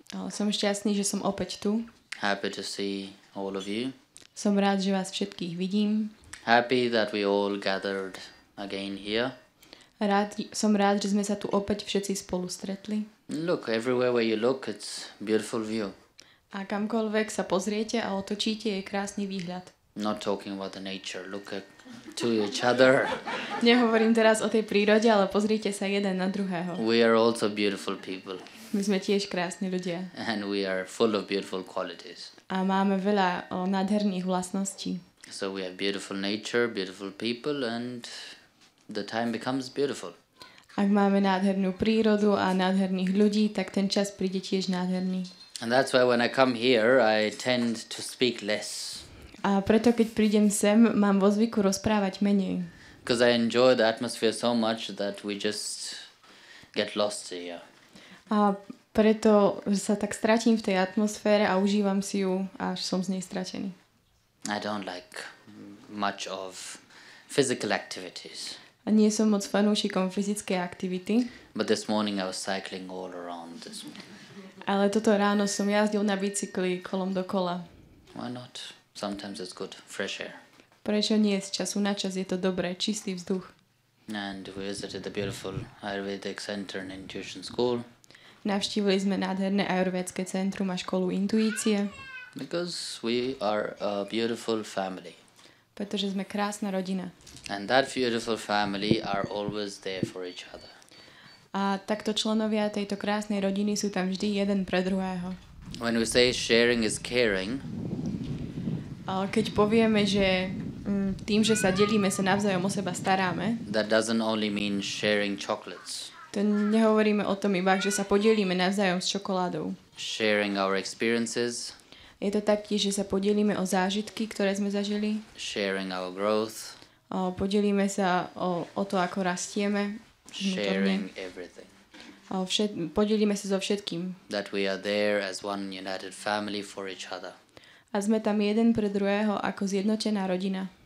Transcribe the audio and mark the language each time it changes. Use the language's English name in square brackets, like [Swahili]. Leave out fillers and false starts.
[Slovak] Som šťastný, že som opäť tu. [English] Happy to see all of you. [Slovak] Som rád, že vás všetkých vidím. [English] Happy that we all gathered again here. [Slovak] Som rád, že sme sa tu opäť všetci spolu stretli. [English] Look, everywhere where you look, it's beautiful view. [Slovak] A kamkoľvek sa pozriete a otočíte, je krásny výhľad. [English] Not talking about the nature, look at to each other. [Slovak] Nehovorím teraz o tej prírode, ale pozrite sa jeden na druhého. [English] We are also beautiful people. [Slovak] My sme tiež krásni ľudia. [English] And we are full of beautiful qualities. [Slovak] A máme veľa nádherných vlastností. [English] So we have beautiful nature, beautiful people and the time becomes beautiful. [Slovak] Ak máme nádhernú prírodu a nádherných ľudí, tak ten čas príde tiež nádherný. [English] And that's why when I come here, I tend to speak less. [Slovak] A preto keď prídem sem, mám vo zvyku rozprávať menej. [English] Because I enjoy the atmosphere so much that we just get lost here. [Slovak] A preto sa tak stratím v tej atmosfére a užívam si ju, až som z nej stratený. [English] I don't like much of physical activities. [Slovak] A nie som moc fanúšikom fyzickej aktivity. [English] But this morning I was cycling all around this morning. [Slovak] Ale toto ráno som jazdil na bicykli kolom dokola. [English] Why not? Sometimes it's good. Fresh air. [Slovak] Prečo nie? Z času na čas je to dobré. Čistý vzduch. [English] And we visited the beautiful Ayurvedic center and intuition school. [Slovak] Navštívili sme nádherné ajurvédske centrum a školu intuície. [English] Because we are a beautiful family. [Slovak] Pretože sme krásna rodina. [English] And that beautiful family are always there for each other. [Slovak] A takto členovia tejto krásnej rodiny sú tam vždy jeden pre druhého. [English] When we say sharing is caring. [Slovak] A keď povieme, že tým, že sa delíme, sa navzájom o seba staráme. [English] That doesn't only mean sharing chocolates. [Slovak] To nehovoríme o tom iba, že sa podelíme navzájom s čokoládou. [English] Sharing our experiences. [Slovak] Je to taktiež, že sa podelíme o zážitky, ktoré sme zažili. [English] Sharing our growth. [Slovak] Podelíme sa o to, ako rastieme. [English] Sharing everything. [Slovak] Podelíme sa so všetkým. [English] That we are there as one united family for each other. [Slovak] A sme tam jeden pre druhého ako zjednotená rodina.